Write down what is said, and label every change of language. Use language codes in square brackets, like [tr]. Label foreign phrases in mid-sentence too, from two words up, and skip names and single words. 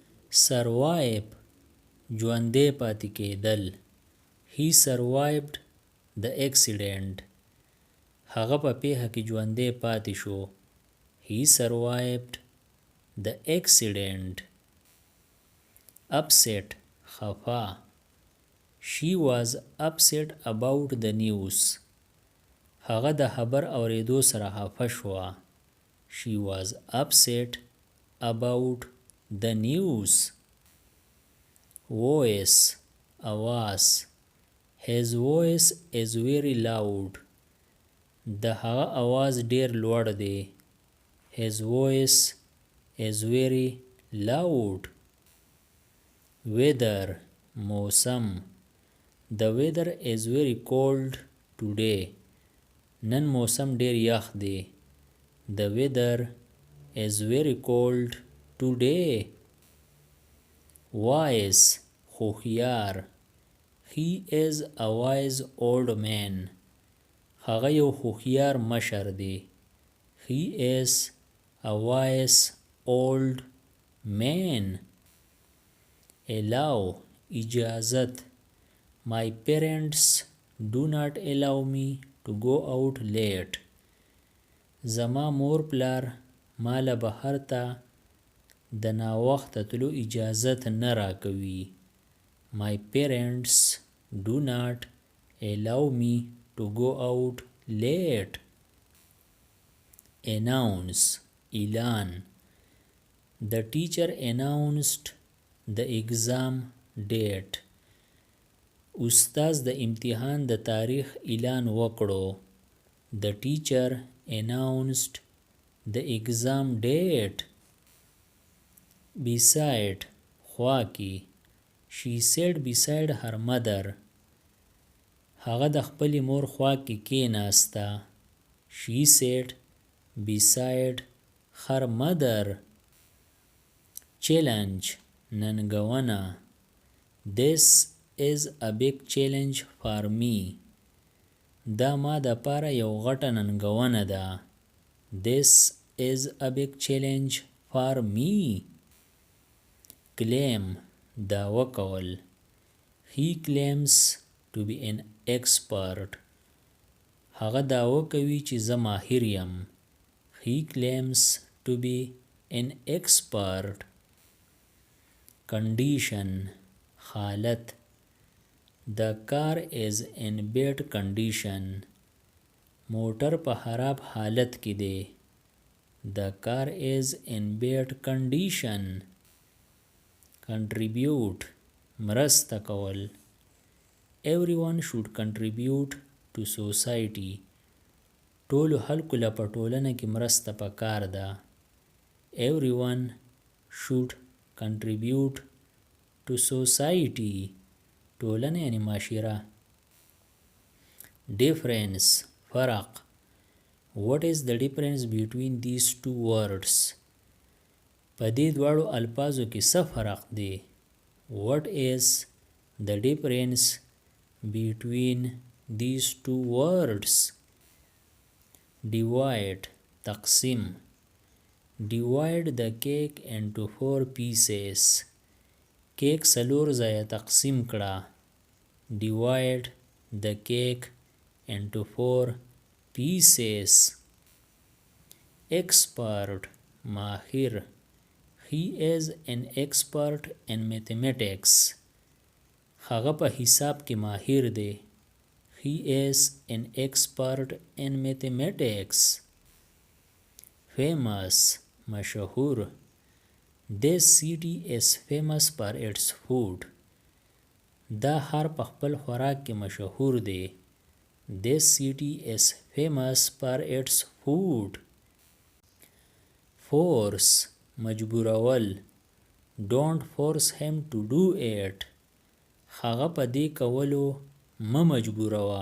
[ps] survive ژوندی پاتې کېدل. [en] He survived the accident. [ps] هغه په پیښه کې ژوندی پاتې شو. [en] He survived the accident. [ps] Upset خفا. [en] She was upset about the news. [ps] هغه د خبر اورېدو سره خفه شوه. [en] She was upset about the news. [ps] Voice آواز. [en] His voice is very loud. [ps] د هغه آواز ډیر لوړ دی. [en] His voice is very loud. [ps] Weather موسم. [en] The weather is very cold today. [ps] نن موسم ډیر یخ دی. [en] The weather is very cold today. [ps] Wise هوښیار. [en] He is a wise old man. [ps] هغه یو هوښیار مشر دی. [en] He is a wise old man. [ps] Allow اجازت. [en] My parents do not allow me to go out late. [ps] زما مور پلار ماله بهر ته د ناوخته تلو اجازت نه راکوي. [en] My parents do not allow me to go out late. [ps] Announce اعلان. [en] The teacher announced the exam date. [ps] استاذ د امتحان د تاریخ اعلان وکړو. [en] The teacher announced the exam date. [ps] Beside خوا کې. [en] She sat beside her mother. [ps] هغه د خپلې مور خوا کې کېناسته. [en] She sat beside her mother. [ps] Challenge ننګونه. [en] This is a big challenge for me. [ps] دا ما د پاره یو غټه ننګونه ده. [en] This is a big challenge for me. [ps] Claim دعوه کول. [en] He claims to be an expert. [ps] هغه دعوه کوي چې زه ماهر یم. [en] He claims to be an expert. [ps] Condition حالت. [en] The car is in bad condition. [ps] موټر په خراب حالت کې دی. [en] The car is in bad condition. [ps] Contribute مرسته کول. [en] Everyone should contribute to society. [ps] ټولو خلکو له په ټولنه کې مرسته پکار ده. [en] Everyone should contribute to society. [ps] ټولنه یعنی معاشره. Difference فرق. [en] What is the difference between these two words? [ps] په دې دواړو الفاظو کې څه فرق دی؟ [en] What is the difference between these two words? [ps] Divide تقسیم. [en] Divide the cake into 4 pieces. [ps] کیک 4 ځایه تقسیم کړه. [en] Divide the cake into 4 pieces. [ps] Expert ماهر. [en] He is an expert in mathematics. [ps] هغه په حساب کې ماهر دی. [en] He is an expert in mathematics. [ps] Famous مشهور. [en] This city is famous for its food. [ps] دا ښار په خپل خوراک کې مشهور دی. [en] This city is famous for its food. [ps] Force مجبورول. [en] Don't force him to do it. [ps] هغه په دې کولو مه مجبوروه.